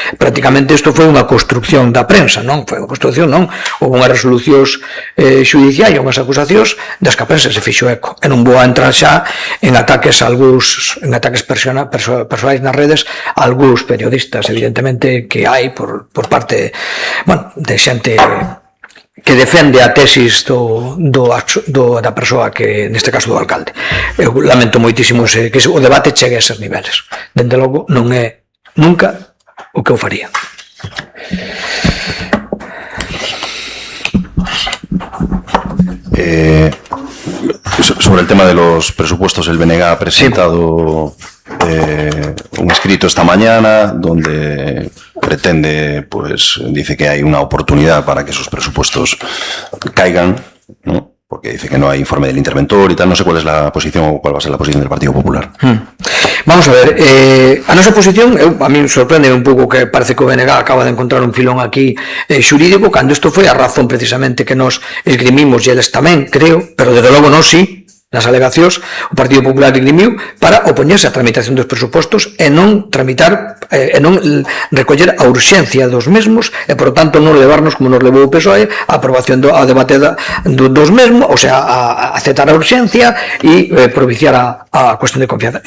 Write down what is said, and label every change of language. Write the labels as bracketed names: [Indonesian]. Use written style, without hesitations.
[Galician] prácticamente isto foi unha construcción da prensa, non foi unha construcción, non, houve unhas resolucións judiciais e unhas acusacións das que a prensa se fixo eco, e non vou a entrar xa en ataques persoais nas redes a algúns periodistas, evidentemente que hai por parte, bueno, de xente que defende a tesis da persoa que, neste caso, do alcalde. Eu lamento moitísimo que o debate chegue a esos niveles. Dende logo, non é nunca o que eu faría. [Spanish] Sobre el tema de los presupuestos, el BNG ha presentado un escrito esta mañana donde pretende, pues dice que hay una oportunidad para que esos presupuestos caigan, ¿no? Porque dice que no hay informe del interventor y tal. No sé cuál es la posición o cuál va a ser la posición del Partido Popular. [Galician] Vamos a ver, a nosa posición, a mí me sorprende un pouco que parece que o BNG acaba de encontrar un filón aquí xurídico, cando isto foi a razón precisamente que nos esgrimimos, e eles tamén, creo, pero desde logo non sí, nas alegacións, o Partido Popular esgrimiu para opoñerse á tramitación dos presupostos e non tramitar, e non recoller a urxencia dos mesmos e, por tanto, non levarnos, como nos levou o PSOE, a aprobación ao debate dos mesmos, ou sea, a aceptar a urxencia e propiciar a cuestión de confianza.